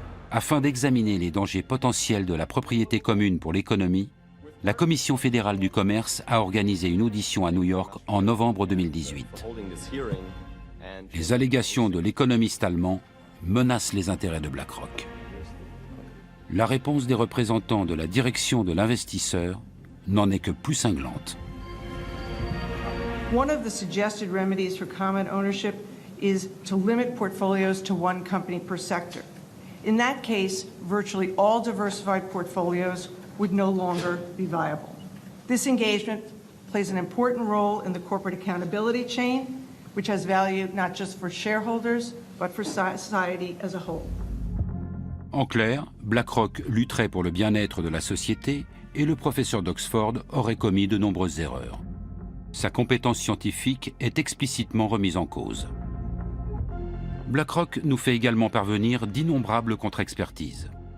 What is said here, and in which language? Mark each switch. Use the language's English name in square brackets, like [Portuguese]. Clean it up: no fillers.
[French] Afin d'examiner les dangers potentiels de la propriété commune pour l'économie, la Commission fédérale du commerce a organisé une audition à New York en novembre 2018. Les allégations de l'économiste allemand menacent les intérêts de BlackRock. La réponse des représentants de la direction de l'investisseur n'en est que plus cinglante. [English] One of the suggested remedies for common ownership is to limit portfolios to one company per sector. In that case, virtually all diversified portfolios would no longer be viable. This engagement plays an important role in the corporate accountability chain, which has value not just for shareholders, but for society as a whole. [French] En clair, BlackRock lutterait pour le bien-être de la société et le professeur d'Oxford aurait commis de nombreuses erreurs. Sa compétence scientifique est explicitement remise en cause. BlackRock nous fait également parvenir d'innombrables contre-expertises.